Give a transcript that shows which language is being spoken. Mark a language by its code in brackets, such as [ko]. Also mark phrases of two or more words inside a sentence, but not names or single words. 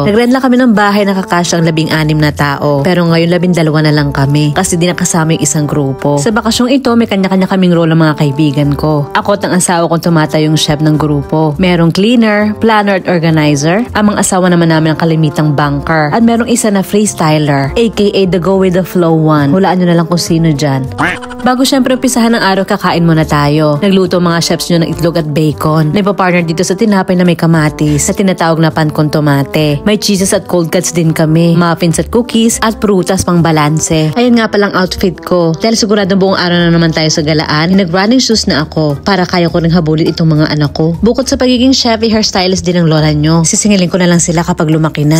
[tl] Nag-rent lang kami ng bahay na kakasya ang 16 na tao. Pero ngayon 12 na lang kami kasi di nakasama yung isang grupo. Sa bakasyong ito, may kanya-kanya kaming role ng mga kaibigan ko. Ako at ang asawa kong tumatayong chef ng grupo. Merong cleaner, planner at organizer. Ang mga asawa naman namin ang kalimitang banker. At merong isa na freestyler, [en] aka the go with the flow one. [tl] Hulaan nyo na lang kung sino dyan. Bago syempre umpisahan ng araw, kakain muna tayo. Nagluto mga chefs nyo ng itlog at bacon. Nagpa-partner dito sa tinapay na may kamatis, sa tinatawag na [es] pan con tomate. [tl] May cheeses at [en] cold cuts [tl] din kami, muffins at cookies, at prutas pang balanse. Ayan nga palang outfit ko. Dahil siguradong buong araw na naman tayo sa galaan, nag- [en] running shoes [tl] na ako para kaya ko rin habulin itong mga anak ko. Bukod sa pagiging chef, hairstylist din ang lola nyo. Sisingilin ko na lang sila kapag lumaki na.